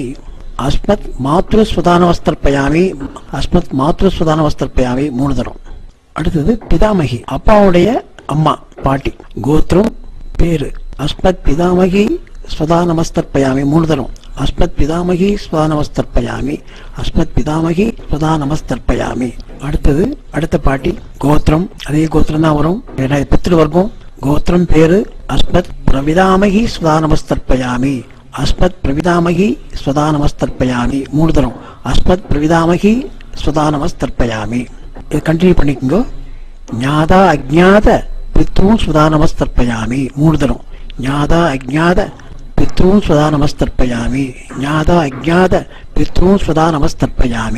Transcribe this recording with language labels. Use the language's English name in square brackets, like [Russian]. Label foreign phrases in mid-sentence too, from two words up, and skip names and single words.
[Sanskrit] अस्मत् मातृस्वधा नमस्तर्पयामि. अस्मत् मातृस्वधा नमस्तर्पयामि [Tamil] 3 தரம். அடுத்தது பிதாமகி அப்பாவுடைய அம்மா பாட்டி. கோத்திரம் பேரு [Sanskrit] अस्मत् पितामही स्वधा नमस्तर्पयामि 3 தரம். अस्मत् पितामही स्वधा नमस्तर्पयामि. अस्मत् पितामही स्वधा नमस्तर्पयामि. [Tamil] அடுத்தது அடுத்த பாட்டி கோத்திரம் அதே கோத்திரம் தான் வரும். [Sanskrit] பித்ருவர்க்கம். [Tamil] கோத்திரம் பேரு [Sanskrit] अस्मत् प्रपितामही स्वधा नमस्तर्पयामि. अस्मत् प्रपितामही स्वधा नमस्तर्पयामि 3 தரம். अस्मत् प्रपितामही स्वधा नमस्तर्पयामि. [Tamil] இது கண்டினியூ பண்ணிக்கோங்க. [Sanskrit] ज्ञाता अज्ञात पितॄन् स्वधा नमस्तर्पयामि 3 தரம். ज्ञाता अज्ञात पितॄन् स्वधा नमस्तर्पयामि. ज्ञाता अज्ञात पितॄन् स्वधा नमस्तर्पयामि.